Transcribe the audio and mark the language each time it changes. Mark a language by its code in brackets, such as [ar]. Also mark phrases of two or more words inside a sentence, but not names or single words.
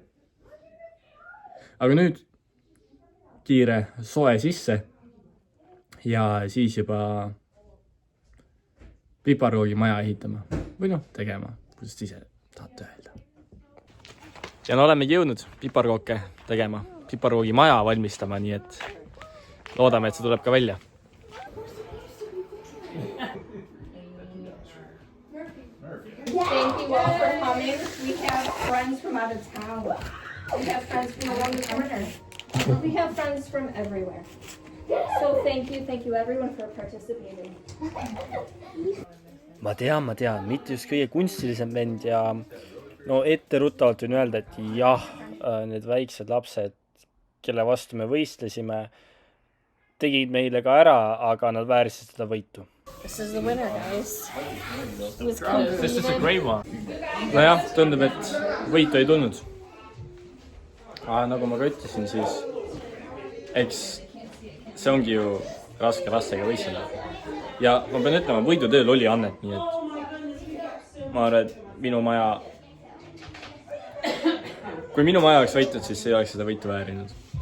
[et] Aga nüüd kiire soe sisse ja siis juba piparkoogi maja ehitama või noh, tegema, kuidas ise tahate öelda. Ja no oleme jõudnud piparkooke tegema, piparkoogi maja valmistama, nii et loodame, et see tuleb ka välja. [en] Thank you all for coming. We have friends from out of town. We have friends from around the corner. We have friends from everywhere. So thank you everyone for participating. [et] Ma tean, mitte just kõige kunstilisem vend ja no etteruttavalt võin öelda, et jah, need väiksed lapsed, kelle vastu me võistlesime, tegid meile ka ära, aga nad väärisid seda võitu. [en] This is the winner, guys. This is a great one. [et] Nojah, tundub, et võitu ei tulnud. Aga nagu ma ka ütlesin, siis eks see ongi ju raske lastega võistleda. Ja ma pean ütlema, võidutööl oli annet, nii et ma arvan, et minu maja, kui minu maja oleks võitnud, siis ei oleks seda võitu väärinud.